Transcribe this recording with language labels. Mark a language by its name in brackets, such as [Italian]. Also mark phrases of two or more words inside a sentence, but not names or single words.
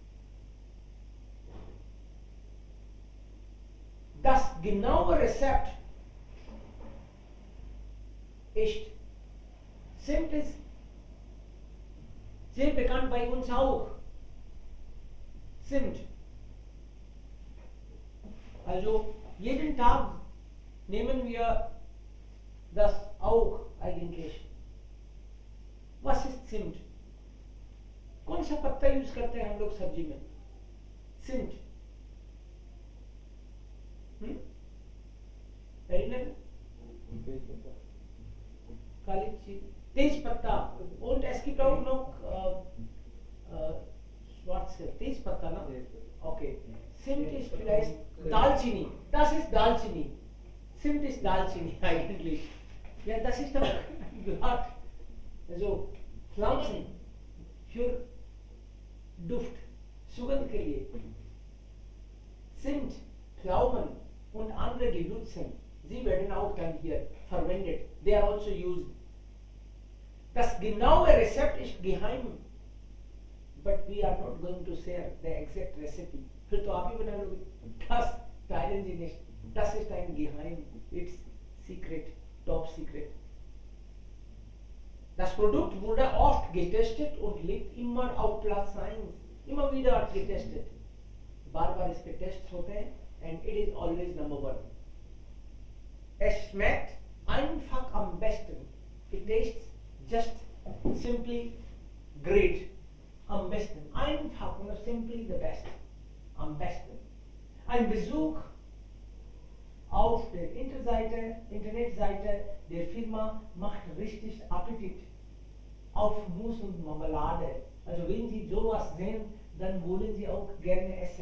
[German] Das genaue Rezept ist Zimt ist sehr bekannt bei uns auch. Zimt. Also jeden Tag nehmen wir das auch eigentlich. Was ist Zimt? [Hindi] कौन सा पत्ता यूज करते हैं हम लोग सब्जी में? सिंट. काली चीज, तेज पत्ता. [German] Und es gibt auch noch schwarze, [Hindi] तेज पत्ता ना? [German] Okay. Zimt ist vielleicht Dalchini. Das ist Dalchini. Zimt ist Dalchini eigentlich. Ja, das ist doch gehört. Also Pflanzen für Duft, [Hindi] सुगंध के लिए. [German] Zimt, Pflaumen und andere Gewürze, sie werden auch dann hier verwendet. [English] They are also used. [German] Das genaue Rezept ist geheim, [English] but we are not going to share the exact recipe. [Hindi] फिर तो आप ही बना लोगे. [German] Das teilen Sie nicht. Das ist ein Geheim. [English] It's secret, top secret. [German] Das Produkt wurde oft getestet und liegt immer auf Platz 1. Immer wieder getestet. [Hindi] बार-बार इसके tests होते हैं [English] and it is always number 1. [German] Es schmeckt einfach am besten. [English] It tastes just simply great. [German] Am besten. Einfach und [English] simply the best. [German] Am besten. Ein Besuch auf der Internetseite der Firma macht richtig Appetit auf Mousse und Marmelade. Also wenn Sie sowas sehen, dann wollen Sie auch gerne essen.